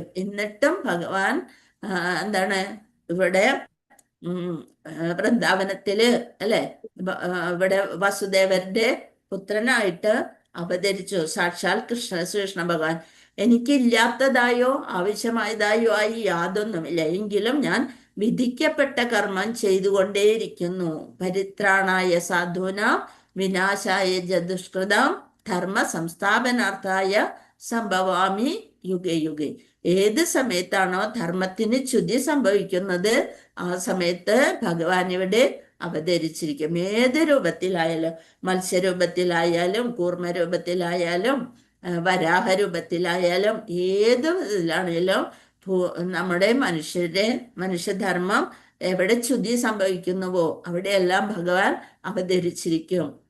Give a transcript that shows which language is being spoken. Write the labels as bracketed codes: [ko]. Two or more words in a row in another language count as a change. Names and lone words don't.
[ml] എന്നിട്ടും ഭഗവാൻ എന്താണ് ഇവിടെ വൃന്ദാവനത്തില് അല്ലെ ഇവിടെ വസുദേവരുടെ പുത്രനായിട്ട് അവതരിച്ചു സാക്ഷാൽ ശ്രീകൃഷ്ണ ഭഗവാൻ. എനിക്കില്ലാത്തതായോ ആവശ്യമായതായോ ആയി യാതൊന്നുമില്ല, എങ്കിലും ഞാൻ വിധിക്കപ്പെട്ട കർമ്മം ചെയ്തുകൊണ്ടേയിരിക്കുന്നു. [sa] പരിത്രാണായ സാധൂനാം വിനാശായ ദുഷ്കൃതാം ധർമ്മ സംസ്ഥാപനാർത്ഥായ സംഭവാമി യുഗേ യുഗേ. [ml] ഏത് സമയത്താണോ ധർമ്മത്തിന് ച്യുതി സംഭവിക്കുന്നത് ആ സമയത്ത് ഭഗവാൻ ഇവിടെ അവതരിച്ചിരിക്കും. ഏത് രൂപത്തിലായാലും, മത്സ്യരൂപത്തിലായാലും കൂർമ്മരൂപത്തിലായാലും വരാഹരൂപത്തിലായാലും ഏത് ഇതിലാണെങ്കിലും നമ്മുടെ മനുഷ്യധർമ്മം എവിടെ ച്യുതി സംഭവിക്കുന്നുവോ അവിടെയെല്ലാം ഭഗവാൻ അവതരിച്ചിരിക്കും.